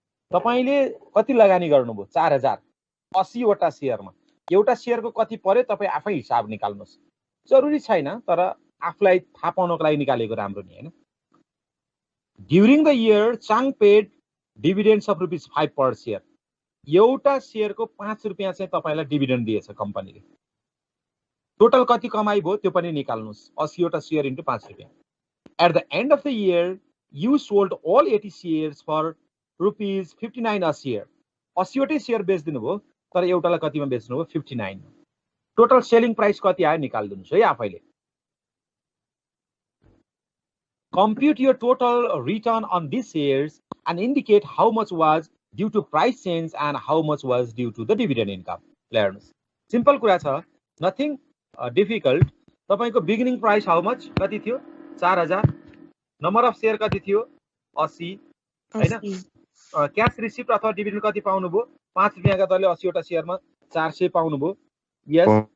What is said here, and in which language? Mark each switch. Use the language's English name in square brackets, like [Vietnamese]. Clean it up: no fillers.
[Nepali] तपाईले कति लगानी गर्नुभयो 4000 80 वटा शेयरमा एउटा शेयरको कति पर्यो तपाई आफै हिसाब निकाल्नुस् जरुरी छैन तर आफुलाई थाहा पाउनको लागि निकालेको राम्रो नि हैन [English] During the year, Chang paid dividends of ₹5 per share. [Nepali] एउटा शेयरको 5 रुपैयाँ चाहिँ तपाईलाई डिभिडेन्ड दिएछ कम्पनीले टोटल कति कमाइ भयो त्यो पनि निकाल्नुस् 80 वटा शेयर इन्टु 5 रुपैयाँ [English] At the end of the year, you sold all 80 shares for ₹59 a share. [Nepali] 80 वटै share बेच्दिनु भयो तर एउटालाई कतिमा बेच्नु भयो 59 टोटल सेलिङ प्राइस कति आयो निकाल्दिनुस् है आफैले [English] Compute your total return on these shares and indicate how much was due to price change and how much was due to the dividend income. Learns. Simple [Nepali] कुरा छ, [English] nothing difficult. [Nepali] तपाईको [English] beginning price how much? [Nepali] कति थियो? 4000. [English] Number of share [Nepali] कति थियो? 80. हैन? Cash receipt अथवा dividend कति पाउनु भयो? 5 रुपैयाँका दरले 80 वटा शेयरमा 400 पाउनु भयो. Yes.